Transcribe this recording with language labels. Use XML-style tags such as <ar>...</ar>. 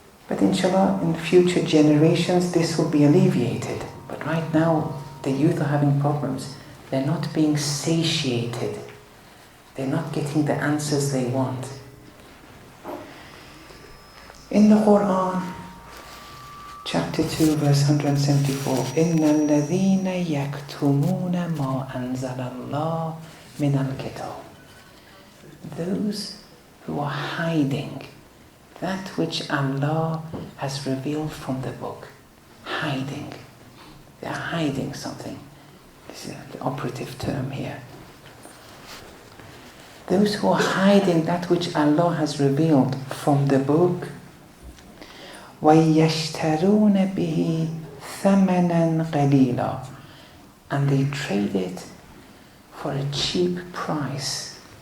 <en>But inshallah, in future generations, this will be alleviated. But right now, the youth are having problems. They're not being satiated. They're not getting the answers they want. In the Quran, chapter 2, verse 174,</en> <ar>إِنَّ الَّذِينَ يَكْتُمُونَ مَا أَنزَلَ اللَّهُ مِنَ الْكِتَابِ.</ar> <en>Those who are hiding that which Allah has revealed from the book. Hiding. They are hiding something. This is the operative term here. Those who are hiding that which Allah has revealed from the book,</en> <ar>وَيَشْتَرُونَ بِهِ ثَمَنًا قَلِيلًا,</ar> <en>and they trade it for a cheap price.</en>